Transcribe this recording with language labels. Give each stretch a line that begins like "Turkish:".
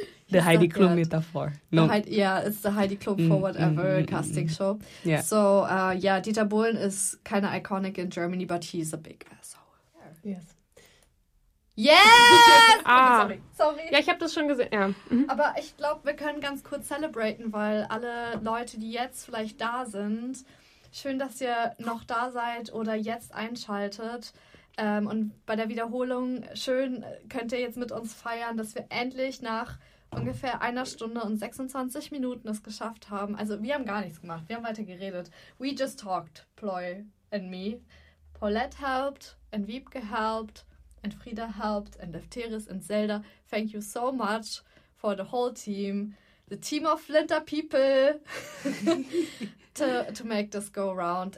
English: The Heidi Klum metaphor. No. It's the Heidi Klum for whatever casting show. Yeah. So, Dieter Bohlen is kind of iconic in Germany, but he's a big asshole. Yes. Yes! Sorry.
German: Ja, ich habe das schon gesehen. Ja. Mhm. Aber ich glaube, wir können ganz kurz celebraten, weil alle Leute, die jetzt vielleicht da sind, schön, dass ihr noch da seid oder jetzt einschaltet. Und bei der Wiederholung, schön, könnt ihr jetzt mit uns feiern, dass wir endlich nach ungefähr einer Stunde und 26 Minuten es geschafft haben. Also wir haben gar nichts gemacht, wir haben weiter geredet.
English: We just talked, Ploy and me. Paulette helped, and Wiebke helped, and Frieda helped, and Lefteris and Zelda. Thank you so much for the whole team, the team of Flinter people, to make this go around.